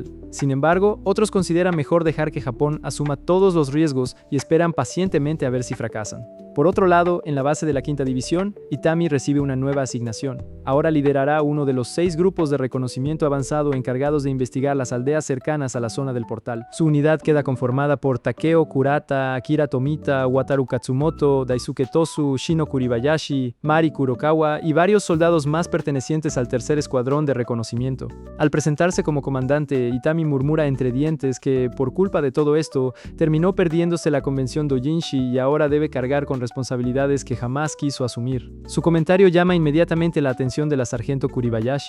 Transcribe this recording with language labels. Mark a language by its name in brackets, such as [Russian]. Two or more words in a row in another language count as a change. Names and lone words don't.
[Spanish] Sin embargo, otros consideran mejor dejar que Japón asuma todos los riesgos y esperan pacientemente a ver si fracasan. Por otro lado, en la base de la Quinta División, Itami recibe una nueva asignación. Ahora liderará uno de los 6 grupos de reconocimiento avanzado encargados de investigar las aldeas cercanas a la zona del portal. Su unidad queda conformada por Takeo Kurata, Akira Tomita, Wataru Katsumoto, Daisuke Tosu, Shino Kuribayashi, Mari Kurokawa y varios soldados más pertenecientes al tercer escuadrón de reconocimiento. Al presentarse como comandante, Itami murmura entre dientes que, por culpa de todo esto, terminó perdiéndose la convención Dojinshi y ahora debe cargar con responsabilidades que jamás quiso asumir. Su comentario llama inmediatamente la atención de la sargento Kuribayashi.